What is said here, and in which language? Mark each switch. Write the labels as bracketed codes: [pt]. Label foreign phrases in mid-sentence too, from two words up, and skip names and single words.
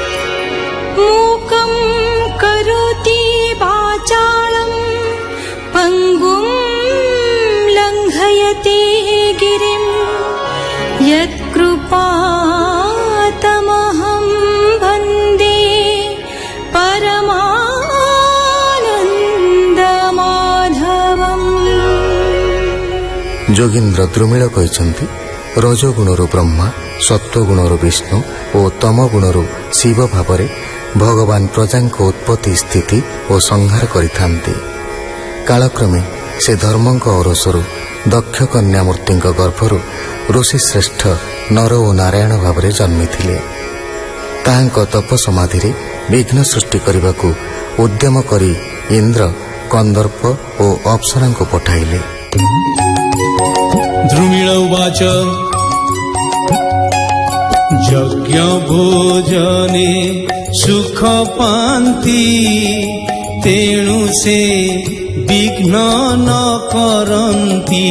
[sa] मूकं करोति वाचालं पङ्गुं लङ्घयति गिरिं यत्कृपातमहं वन्दे परमानन्दमाधवम्। [or] जोगीन्द्र द्रुमिळ କହିଛନ୍ତି ରଜଗୁଣରୁ ବ୍ରହ୍ମା, ସତ୍ୱଗୁଣରୁ ବିଷ୍ଣୁ ଓ ତମଗୁଣରୁ ଶିବ ଭାବରେ ଭଗବାନ ପ୍ରଜାଙ୍କ ଉତ୍ପତ୍ତି ସ୍ଥିତି ଓ ସଂହାର କରିଥାନ୍ତି। କାଳକ୍ରମେ ସେ ଧର୍ମଙ୍କ ଔରସରୁ ଦକ୍ଷ କନ୍ୟା ମୂର୍ତ୍ତିଙ୍କ ଗର୍ଭରୁ ଋଷିଶ୍ରେଷ୍ଠ ନର ଓ ନାରାୟଣ ଭାବରେ ଜନ୍ମିଥିଲେ। ତାହାଙ୍କ ତପ ସମାଧିରେ ବିଘ୍ନ ସୃଷ୍ଟି କରିବାକୁ ଉଦ୍ୟମ କରି ଇନ୍ଦ୍ର କନ୍ଦର୍ପ ଓ ଅପ୍ସରାଙ୍କୁ ପଠାଇଲେ। ଦ୍ରୁମିଳ ଉବାଚ ଯଜ୍ଞ ଭୋଜନେ ସୁଖ ପାନ୍ତି ତେଣୁ ସେ ବିଘ୍ନ ନ କରନ୍ତି।